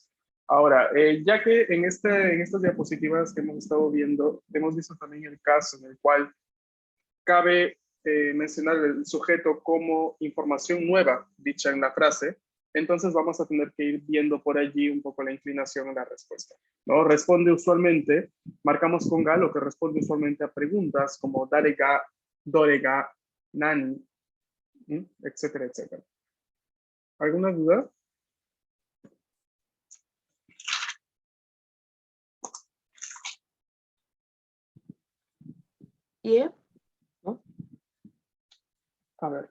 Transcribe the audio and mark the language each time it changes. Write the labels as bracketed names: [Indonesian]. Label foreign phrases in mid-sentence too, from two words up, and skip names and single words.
[Spanish] Ahora, ya que en estas diapositivas que hemos estado viendo, hemos visto también el caso en el cual cabe mencionar el sujeto como información nueva dicha en la frase, entonces vamos a tener que ir viendo por allí un poco la inclinación en la respuesta, ¿no? Responde usualmente, marcamos con ga lo que responde usualmente a preguntas como [Japanese] dare ga, dore ga, [Spanish] nani, etcétera, etcétera. ¿Alguna duda? Yeah. ¿No? A ver.